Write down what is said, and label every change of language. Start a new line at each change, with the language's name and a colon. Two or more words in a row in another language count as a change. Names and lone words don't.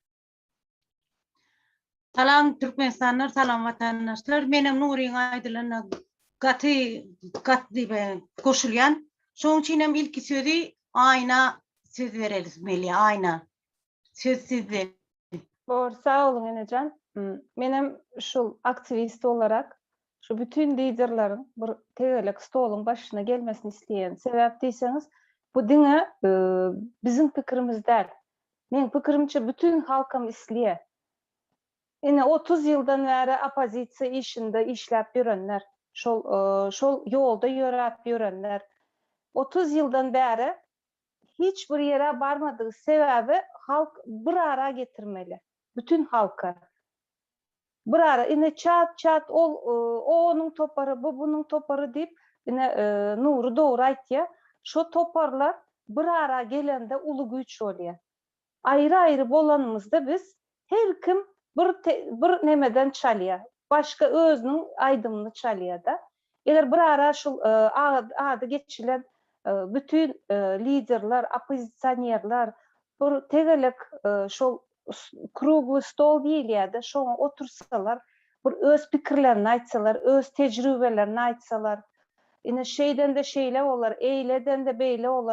Turkmen: Salam Türkmenistanlar, salam vatandaşlar. Menem Nuriň Aýdylyna gaty goşulýan. Şoň üçin hem ilki sözi Aýna söz berelmeli. Aýna söz sizde. Sağ olun Enecan. Menem şul
Turkish: aktivist olarak
Turkmen: şu bütün liderlerin bir tegelik stoluň başyna gelmesini isleýän sebäp diýseniz, bu diňe bizim pikirimiz däl. Men pikirimçe bütün halkym isleýär. Ene 30 ýyldan bäri opozisiýa işinde işläp ýörenler, şol ýolda ýörap ýörenler. 30 ýyldan bäri hiç bir ýere barmadygy sebäbi halk bir ara getirmeli. Bütün halka. Bir ara ine çat o onun toparı, bu bunun toparı diýip ine Nuri dogry aýtdy. Şo toparlar bir ara gelende uly güç bolýar. Ayrı bolanymyzda biz her kim bir nemeden çalýar. Başga özüniň aýdymyny çalýar da. Eger bir ara şol ady geçilen bütün liderler, opozisionerler bir tegelik şol kruglý stol diýilýär-de, şoňa otursalar, bir öz pikirlerini aýtsalar, öz tejribelerini aýtsalar, ine şeýden de şeýle bolar, eýleden de beýle bolar.